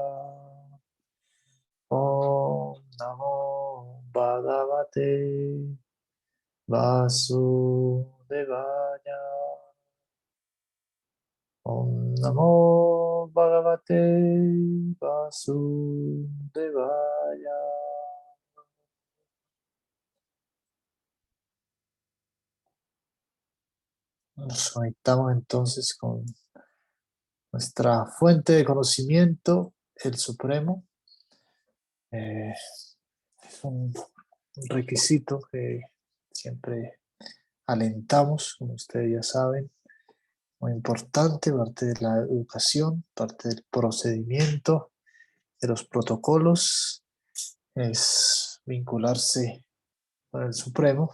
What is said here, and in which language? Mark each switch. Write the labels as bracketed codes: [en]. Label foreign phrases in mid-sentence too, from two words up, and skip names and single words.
[sa] ॐ नमो भगवते वासुदेवाय. ॐ नमो भगवते वासुदेवाय. [es] Nos conectamos entonces con nuestra fuente de conocimiento, el Supremo. Es un requisito que siempre alentamos, como ustedes ya saben, muy importante, parte de la educación, parte del procedimiento, de los protocolos, es vincularse con el Supremo.